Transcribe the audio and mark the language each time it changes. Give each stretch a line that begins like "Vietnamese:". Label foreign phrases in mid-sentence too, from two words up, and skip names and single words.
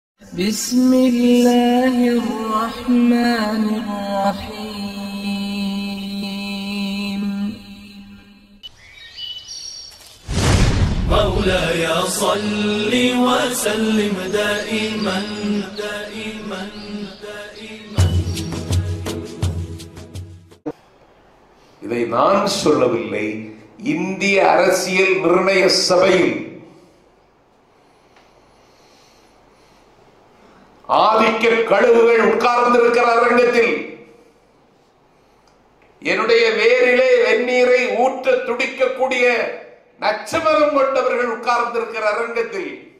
Arabic: بسم الله الرحمن الرحيم مولاي صل وسلم دائما دائما دائما.
Tamil: இதை நான் சொல்லவில்லை, இந்திய அரசியல் நிர்ணய சபையில் ஆதிக்க கழுகுகள் உட்கார்ந்திருக்கிற அரங்கத்தில் என்னுடைய வேரிலே வெந்நீரை ஊற்ற துடிக்கக்கூடிய நச்சமரம் கொண்டவர்கள் உட்கார்ந்திருக்கிற அரங்கத்தில்